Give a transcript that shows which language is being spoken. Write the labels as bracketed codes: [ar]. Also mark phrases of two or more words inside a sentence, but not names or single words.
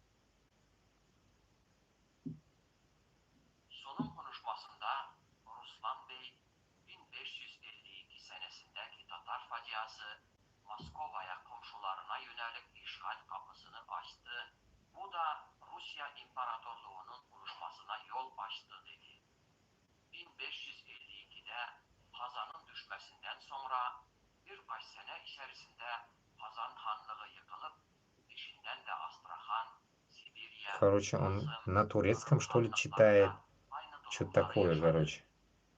[tr] Sunum konuşmasında Ruslan Bey 1552 senesindeki Tatar faciası Moskova'ya komşularına yönelik işgal kapısını açtı. Bu da Rusya İmparatorluğu'nun oluşmasına yol açtı dedi. 1552'de Kazan'ın düşmesinden sonra birkaç sene içerisinde Kazan Hanlığı yıkılıp peşinden de Astraхан, Sibirya... [ru] Короче, он на турецком, что ли, читает. Что-то такое, короче.